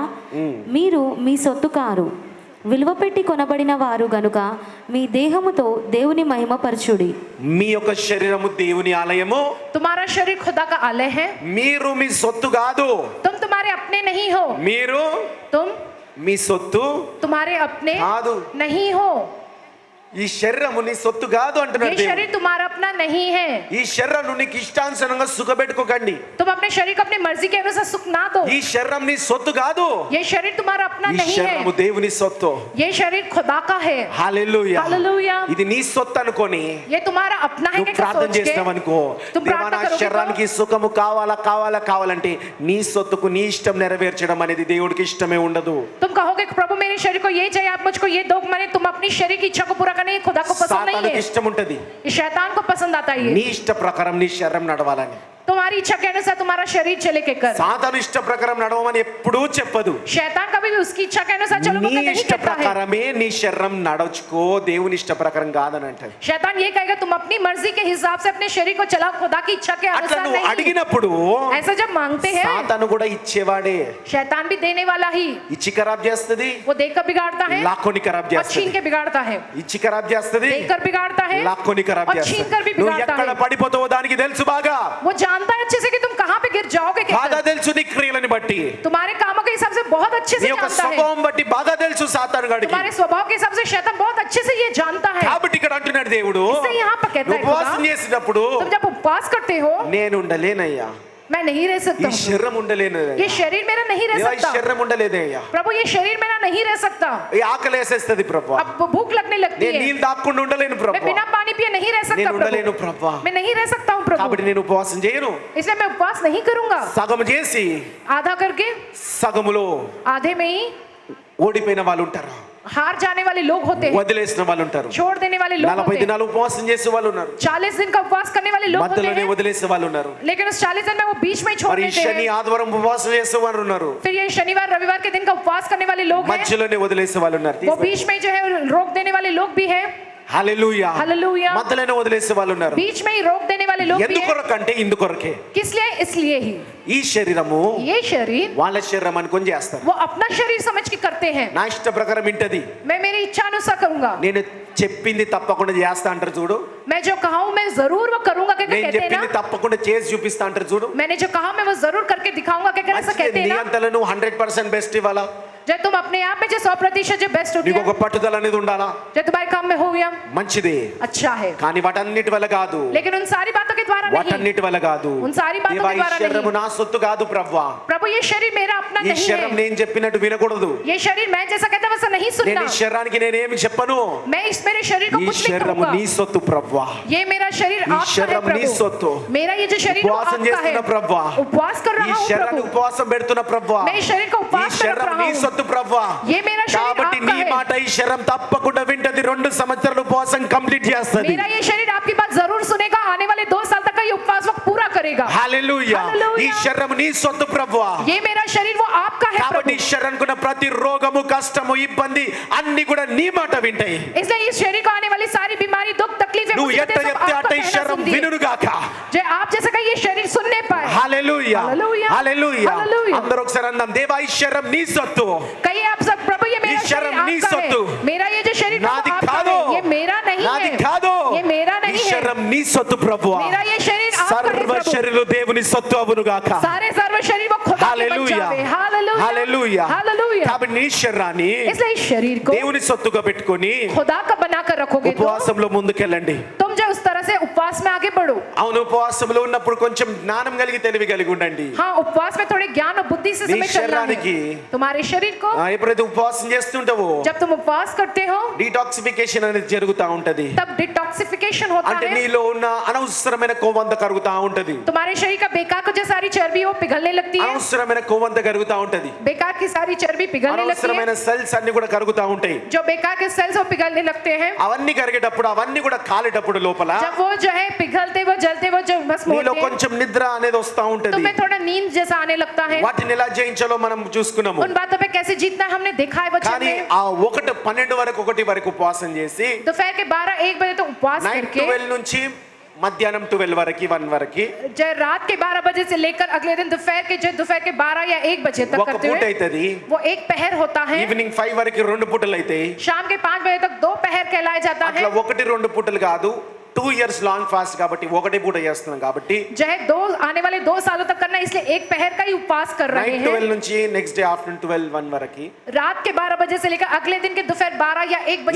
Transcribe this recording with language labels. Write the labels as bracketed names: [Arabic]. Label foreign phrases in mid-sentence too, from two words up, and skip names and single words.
[Telugu] మీరు మీ సొత్తు కారు, విలువ పెట్టి కొనబడిన వారు గనుక మీ దేహముతో దేవుని మహిమపరచుడి. మీ యొక్క శరీరము దేవుని ఆలయము, [Hindi] तुम्हारा शरीर खुदा का आलय है, [Telugu] మీరు మీ సొత్తు కాదు. [Hindi] तुम तुम्हारे अपने नहीं हो, [Telugu] మీరు [Hindi] तुम [Telugu] మీ సొత్తు [Hindi] तुम्हारे अपने [Telugu] కాదు. [Hindi] नहीं हो। [Telugu] ఈ శరీరము నీ సొత్తు కాదు [Hindi] ये [Telugu] అంటున్నాడు దేవుడు. [Hindi] शरीर तुम्हारा अपना नहीं है। [Telugu] ఈ శరీరం నీకు ఇష్టానుసారంగా సుఖపెట్టుకోకండి. [Hindi] तुम अपने शरीर को अपनी मर्जी के अनुसार सुख ना दो। [Telugu] ఈ శరీరం నీ సొత్తు కాదు. [Hindi] ये शरीर तुम्हारा अपना [Telugu] ఈ [Hindi] नहीं [Telugu] శరీరము [Hindi] है, [Telugu] దేవుని సొత్తు. [Hindi] ये शरीर खुदा का है। [Telugu] హల్లెలూయా. [Hindi] हालेलुया। [Telugu] ఇది నీ సొత్తు అనుకొని [Hindi] ये तुम्हारा अपना है [Telugu] నువ్వు [Hindi] क्या [Telugu] ప్రార్థన [Hindi] सोच के [Telugu] చేస్తావు అనుకో, [Hindi] तुम [Telugu] దేవా [Hindi] प्रार्थना [Telugu] నా [Hindi] करोगे [Telugu] శరీరానికి సుఖము కావాలా కావాలా కావాలంటే నీ సొత్తుకు నీ ఇష్టం నెరవేర్చడం అనేది దేవుడికి ఇష్టమే ఉండదు. [Hindi] तुम कहोगे प्रभु मेरे शरीर को ये चाहिए, आप मुझको ये दो, माने तुम अपनी शरीर की इच्छा को पूरा करने खुदा को पसंद नहीं [Telugu] సాతానుకి [Hindi] है। [Telugu] ఇష్టం ఉంటది [Hindi] ये शैतान को पसंद आता है, [Telugu] నీ [Hindi] ये [Telugu] ఇష్ట ప్రకారం నీ శరీరం నడవాలని. [Hindi] तुम्हारी इच्छा के अनुसार तुम्हारा शरीर चले के कर। [Telugu] సాతాను ఇష్ట ప్రకారం నడవమని ఎప్పుడూ చెప్పదు. [Hindi] शैतान कभी भी उसकी इच्छा के अनुसार चलो [Telugu] నీ [Hindi] बोलकर नहीं [Telugu] ఇష్ట [Hindi] कहता है। [Telugu] ప్రకారమే నీ శరీరం నడచుకో, దేవుని ఇష్ట ప్రకారం కాదని అంటది. [Hindi] शैतान ये कहेगा तुम अपनी मर्जी के हिसाब से अपने शरीर को चलाओ, खुदा की इच्छा के [Telugu] అట్లా [Hindi] अनुसार [Telugu] నువ్వు [Hindi] नहीं। [Telugu] అడిగినప్పుడు [Hindi] ऐसा जब मांगते हैं, [Telugu] సాతాను కూడా ఇచ్చేవాడే. [Hindi] शैतान भी देने वाला ही, [Telugu] ఇచ్చి ఖరాబ్ చేస్తది, [Hindi] वो देकर बिगाड़ता है [Telugu] లాక్కొని ఖరాబ్ [Hindi] और छीन [Telugu] చేస్తది. [Hindi] के बिगाड़ता है, [Telugu] ఇచ్చి ఖరాబ్ చేస్తది, [Hindi] देकर बिगाड़ता है [Telugu] లాక్కొని ఖరాబ్ [Hindi] और छीन कर भी [Telugu] చేస్తది. నువ్వు [Hindi] बिगाड़ता [Telugu] ఎక్కడ [Hindi] है। [Telugu] పడిపోతావో దానికి తెలుసు బాగా. [Hindi] वो जानता है अच्छे से कि तुम कहाँ पे गिर जाओगे कहकर। [Telugu] బాగా తెలుసు నీ క్రియలను బట్టి, [Hindi] तुम्हारे कामों के हिसाब से बहुत अच्छे [Telugu] నీ [Hindi] से [Telugu] యొక్క [Hindi] जानता है, [Telugu] స్వభావం బట్టి బాగా తెలుసు సాతాను గడికి. [Hindi] तुम्हारे स्वभाव के हिसाब से शैतान बहुत अच्छे से ये जानता है। [Telugu] కాబట్టి ఇక్కడ అంటున్నాడు దేవుడు, [Hindi] इससे यहाँ पर कहता है [Telugu] ఉపవాసం [Hindi] खुदा, [Telugu] చేసినప్పుడు [Hindi] तुम जब उपवास करते हो, [Telugu] నేను ఉండలేనయ్యా, [Hindi] मैं नहीं रह [Telugu] ఈ [Hindi] सकता हूँ। [Telugu] శరీరం ఉండలేను [Hindi] ये शरीर मेरा नहीं रह [Telugu] దేవా, ఈ [Hindi] सकता [Telugu] శరీరం ఉండలేదే అయ్యా, [Hindi] प्रभु, ये शरीर मेरा नहीं रह सकता। [Telugu] ఈ ఆకలి వేసేస్తుంది ప్రభు, [Hindi] अब भूख लगने लगती [Telugu] నేను [Hindi] है, [Telugu] నీళ్ళు తాగకుండా ఉండలేను [Hindi] मैं [Telugu] ప్రభు, [Hindi] बिना पानी पिए नहीं रह सकता [Telugu] నేను ఉండలేను [Hindi] प्रभु, [Telugu] ప్రభు, [Hindi] मैं नहीं रह सकता हूँ प्रभु, [Telugu] కాబట్టి నేను ఉపవాసం చేయను. [Hindi] इसलिए मैं उपवास नहीं करूंगा। [Telugu] సగం చేసి [Hindi] आधा करके [Telugu] సగములో [Hindi] आधे में ही [Telugu] ఓడిపోయిన వాళ్ళు ఉంటారు, [Hindi] हार जाने वाले लोग होते हैं, [Telugu] వదిలేసిన వాళ్ళు ఉంటారు, [Hindi] छोड़ देने वाले लोग [Telugu] 40 [Hindi] होते हैं, [Telugu] దినాలు ఉపవాసం చేసే వాళ్ళు ఉన్నారు, [Hindi] 40 दिन का उपवास करने वाले लोग होते [Telugu] మధ్యలోనే [Hindi] हैं, [Telugu] వదిలేసే వాళ్ళు ఉన్నారు, [Hindi] लेकिन उस 40 दिन में वो बीच में ही छोड़ [Telugu] మరి [Hindi] देते [Telugu] శని [Hindi] हैं। [Telugu] ఆదివారం ఉపవాసం చేసే వాళ్ళు ఉన్నారు, [Hindi] फिर ये शनिवार रविवार के दिन का उपवास करने वाले लोग हैं, [Telugu] మధ్యలోనే వదిలేసే వాళ్ళు ఉన్నారు. [Hindi] वो बीच में जो है रोक देने वाले लोग भी हैं, [Telugu] హల్లెలూయా, [Hindi] हालेलुया, [Telugu] మధ్యలోనే వదిలేసే వాళ్ళు ఉన్నారు. [Hindi] बीच में ही रोक देने वाले लोग भी हैं। [Telugu] ఎందుకొరకంటే ఇందుకొరకే [Hindi] किस लिए? इसलिए ही [Telugu] ఈ శరీరము [Hindi] ये शरीर [Telugu] వాళ్ళ శరీరం అనుకొని చేస్తారు. [Hindi] वो अपना शरीर समझ के करते हैं, [Telugu] నా ఇష్ట ప్రకారం ఇంటది, [Hindi] मैं मेरी इच्छा अनुसार करूंगा, [Telugu] నేను చెప్పింది తప్పకుండా చేస్తా అంటారు చూడు, [Hindi] मैं जो कहा हूं मैं जरूर वो करूंगा, क्या [Telugu] నేను [Hindi] कहते हैं [Telugu] చెప్పింది [Hindi] ना, [Telugu] తప్పకుండా చేసి చూపిస్తా అంటారు చూడు. [Hindi] मैंने जो कहा मैं वो जरूर करके दिखाऊंगा, क्या ऐसा कहते हैं [Telugu] నీ [Hindi] ना। [Telugu] అంతలో నువ్వు 100% బెస్ట్ ఇవ్వాలా, [Hindi] जब तुम अपने आप में जो 100% जो बेस्ट हो [Telugu] నీకు [Hindi] गया, [Telugu] ఒక పట్టుదల అనేది ఉండాలా, [Hindi] जो तुम्हारे काम में हो गया, [Telugu] మంచిది, [Hindi] अच्छा है, [Telugu] కానీ వాటన్నిటి వల్ల కాదు, [Hindi] लेकिन उन सारी बातों के द्वारा नहीं, [Telugu] వాటన్నిటి వల్ల కాదు. [Hindi] उन सारी बातों [Telugu] దేవా, [Hindi] के [Telugu] ఈ [Hindi] द्वारा [Telugu] శరీరము [Hindi] नहीं। [Telugu] నా సొత్తు కాదు ప్రభువా, [Hindi] प्रभु, ये शरीर मेरा अपना [Telugu] ఈ [Hindi] नहीं [Telugu] శరీరం [Hindi] है, [Telugu] నేను చెప్పినట్టు వినకూడదు, [Hindi] ये शरीर मैं जैसा कहता वैसा नहीं [Telugu] నేను [Hindi] सुनना, [Telugu] ఈ శరీరానికి నేనేమి చెప్పను, [Hindi] मैं इस मेरे शरीर को [Telugu] ఈ [Hindi] कुछ नहीं [Telugu] శరీరము [Hindi] कहूंगा, [Telugu] నీ సొత్తు ప్రభువా, [Hindi] ये मेरा शरीर [Telugu] ఈ [Hindi] आपका है [Telugu] శరీరం నీ [Hindi] प्रभु, [Telugu] సొత్తు. [Hindi] मेरा ये जो शरीर वो [Telugu] ఉపవాసం [Hindi] आपका है, [Telugu] చేస్తున్న ప్రభువా, [Hindi] उपवास कर [Telugu] ఈ [Hindi] रहा हूँ [Telugu] శరీరాన్ని [Hindi] प्रभु, [Telugu] ఉపవాసం పెడుతున్న ప్రభువా, [Hindi] मैं इस शरीर को [Telugu] ఈ [Hindi] उपवास कर [Telugu] శరీరం [Hindi] रहा [Telugu] నీ [Hindi] हूँ, [Telugu] సొత్తు ప్రభువా, [Hindi] ये मेरा शरीर [Telugu] కాబట్టి [Hindi] आपका [Telugu] నీ [Hindi] है, [Telugu] మాట ఈ శరీరం తప్పకుండా వింటది, 2 సంవత్సరాలు ఉపవాసం కంప్లీట్ చేస్తది. [Hindi] मेरा ये शरीर आपकी बात जरूर सुनेगा, आने वाले 2 साल तक का ये उपवास वक्त पूरा करेगा। [Telugu] హల్లెలూయా, హల్లెలూయా. ఈ శరీరం నీ సొత్తు ప్రభువా, [Hindi] ये मेरा शरीर वो आपका है [Telugu] కాబట్టి [Hindi] प्रभु, [Telugu] ఈ శరీరానికి ప్రతి రోగము కష్టము ఇబ్బంది అన్ని కూడా నీ మాట వింటాయి. [Hindi] इसलिए इस शरीर को आने वाली सारी बीमारी दुख तकलीफें [Telugu] నువ్వు ఎట్ట [Hindi] मुसीबतें सब [Telugu] చెప్తే [Hindi] आपका [Telugu] అట్ట ఈ [Hindi] कहना [Telugu] శరీరం [Hindi] सुनती है। [Telugu] వినును గాక. [Hindi] जो आप जैसा का ये शरीर सुनने पाए। [Telugu] హల్లెలూయా, హల్లెలూయా. హల్లెలూయా. హల్లెలూయా. అందరూ ఒకసారి అందాం, దేవా ఈ శరీరం నీ సొత్తు, [Hindi] कहिए आप सब, प्रभु ये मेरा [Telugu] ఈ [Hindi] शरीर [Telugu] శరీరం నీ [Hindi] आपका [Telugu] సొత్తు. [Hindi] है, मेरा ये जो शरीर प्रभु [Telugu] నాది [Hindi] आपका [Telugu] కాదు, [Hindi] है, ये मेरा नहीं [Telugu] నాది [Hindi] है, [Telugu] కాదు, [Hindi] ये मेरा [Telugu] ఈ [Hindi] नहीं है, [Telugu] శరీరం నీ సొత్తు ప్రభువా, [Hindi] मेरा ये शरीर आपका है [Telugu] సర్వ [Hindi] प्रभु, [Telugu] శరీరులు దేవుని సొత్తు అవును గాక. [Hindi] सारे सर्व शरीर वो खुदा के बन [Telugu] హల్లెలూయా, [Hindi] जावे। हालेलुया, [Telugu] హల్లెలూయా. [Hindi] हालेलुया। [Telugu] కాబట్టి నీ శరీరాన్ని [Hindi] इसलिए इस शरीर को [Telugu] దేవుని సొత్తుగా పెట్టుకొని [Hindi] खुदा का बनाकर रखोगे तो [Telugu] ఉపవాసంలో ముందుకెళ్ళండి. [Hindi] तुम जो उस तरह से उपवास में आगे बढ़ो। [Telugu] అవును, ఉపవాసంలో ఉన్నప్పుడు కొంచెం జ్ఞానం కలిగి తెలివి కలిగి ఉండండి. [Hindi] हाँ, उपवास में थोड़े ज्ञान और बुद्धि से [Telugu] నీ [Hindi] समय चलना [Telugu] శరీరానికి [Hindi] है। तुम्हारे शरीर को [Telugu] ఎప్పుడైతే ఉపవాసం చేస్తుంటావో [Hindi] जब तुम उपवास करते हो [Telugu] డీటాక్సిఫికేషన్ అనేది జరుగుతూ ఉంటది. [Hindi] तब डिटॉक्सिफिकेशन होता [Telugu] అంటే [Hindi] है, [Telugu] నీలో ఉన్న అనవసరమైన కొవ్వంత కరుగుతా ఉంటది, [Hindi] तुम्हारे शरीर का बेकार को जो सारी चर्बी वो पिघलने लगती है, [Telugu] అనవసరమైన కొవ్వంత కరుగుతా ఉంటది, [Hindi] बेकार की सारी चर्बी पिघलने लगती [Telugu] అనవసరమైన [Hindi] है, [Telugu] సెల్స్ అన్ని కూడా కరుగుతా ఉంటాయి. [Hindi] जो बेकार के सेल्स वो पिघलने लगते हैं, [Telugu] అవన్నీ కరిగేటప్పుడు అవన్నీ కూడా కాలేటప్పుడు లోపల [Hindi] जब वो जो है पिघलते वो जलते वो जो बस [Telugu] నీలో [Hindi] मोड़ते हैं, [Telugu] కొంచెం నిద్ర అనేది వస్తా ఉంటది. [Hindi] तुम्हें थोड़ा नींद जैसा आने लगता है। [Telugu] వాటిని ఎలా జయించాలో మనం చూసుకున్నాము. [Hindi] उन बातों पे कैसे जीतना है हमने देखा है वचन [Telugu] కానీ [Hindi] में। [Telugu] ఆ 1 వరకు 1 వరకు ఉపవాసం చేసి [Hindi] दोपहर के 12-1 बजे तो उपवास [Telugu] నైట్ [Hindi] करके [Telugu] 12 నుంచి మధ్యాహ్నం 12 వరకు 1 వరకు [Hindi] जो रात के 12 बजे से लेकर अगले दिन दोपहर के 12 या 1 बजे तक [Telugu] ఒక [Hindi] करते [Telugu] పూట [Hindi] हुए [Telugu] అవుతుంది. [Hindi] वो एक पहर होता है, [Telugu] ఈవినింగ్ 5 వరకు 2 పూటలు అవుతాయి. [Hindi] शाम के 5 बजे तक 2 पहर कहलाया जाता है। [Telugu] అట్లా 1-2 పూటలు కాదు, 2 [English] years long fast [Telugu] కాబట్టి 1 పూట చేస్తున్నాం కాబట్టి [Hindi] जो है 2 आने वाले 2 सालों तक करना है, इसलिए एक पहर का ही उपवास कर रहे [Telugu] నైట్ [Hindi] हैं। [Telugu] 12 నుంచి [English] next day afternoon [Telugu] 12 వరకు [Hindi] रात के 12 बजे से लेकर अगले दिन के दोपहर 12 या 1 बजे